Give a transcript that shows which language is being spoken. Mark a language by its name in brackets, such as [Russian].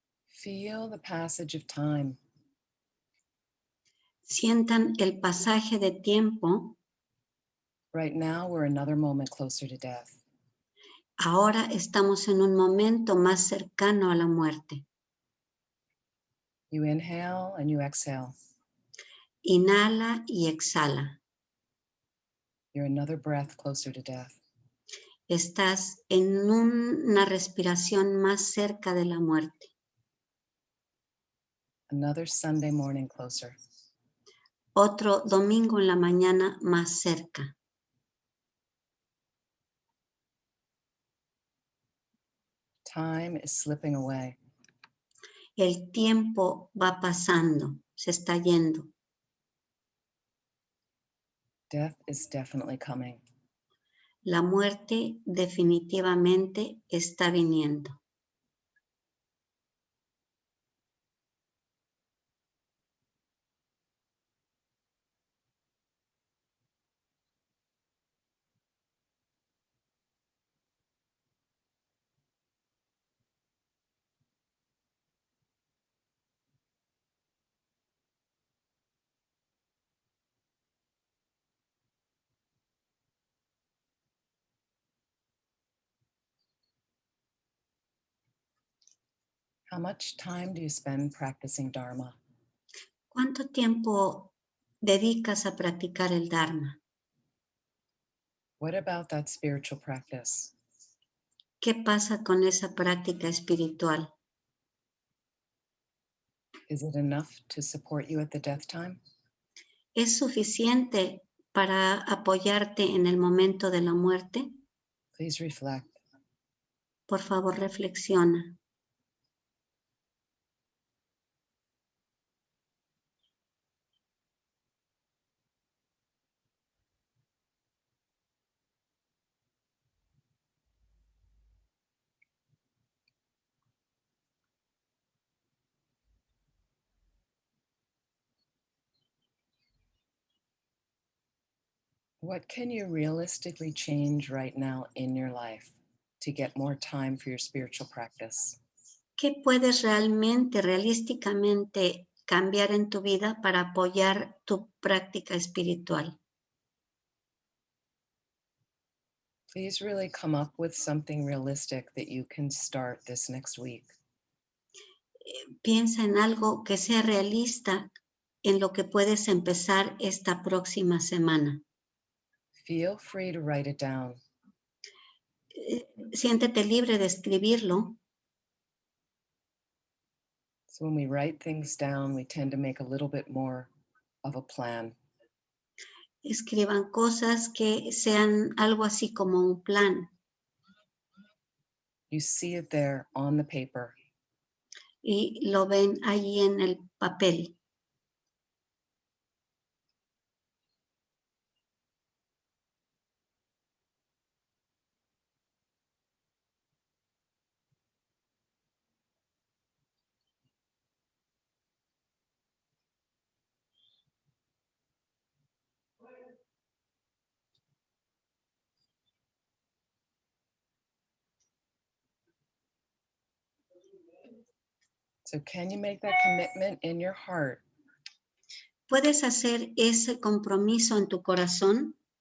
[English] Feel the passage of time. [Spanish] Sientan el pasaje de tiempo. [English] Right now, we're another moment closer to death. [Spanish] Ahora estamos en un momento más cercano a la muerte. [English] You inhale and you exhale. [Spanish] Inhala y exhala. [English] You're another breath closer to death. [Spanish] Estás en una respiración más cerca de la muerte. [English] Another Sunday morning closer. [Spanish] Otro domingo en la mañana más cerca. [English] Time is slipping away. [Spanish] El tiempo va pasando, se está yendo. [English] Death is definitely coming. [Spanish] La muerte definitivamente está viniendo. [English] How much time do you spend practicing Dharma? [Spanish] ¿Cuánto tiempo dedicas a practicar el Dharma? [English] What about that spiritual practice? [Spanish] ¿Qué pasa con esa práctica espiritual? [English] Is it enough to support you at the death time? [Spanish] ¿Es suficiente para apoyarte en el momento de la muerte? [English] Please reflect. [Spanish] Por favor, reflexiona. [English] What can you realistically change right now in your life to get more time for your spiritual practice? [Spanish] ¿Qué puedes realísticamente cambiar en tu vida para apoyar tu práctica espiritual? [English] Please really come up with something realistic that you can start this next week. [Spanish] Piensa en algo que sea realista en lo que puedes empezar esta próxima semana. [English] Feel free to write it down. [Spanish] Siéntete libre de escribirlo. [English] So when we write things down, we tend to make a little bit more of a plan. [Spanish] Escriban cosas que sean algo así como un plan. [English] You see it there on the paper. [Spanish] Y lo ven allí en el papel. [English] So can you make that commitment in your heart? [Spanish] ¿Puedes hacer ese compromiso en tu corazón?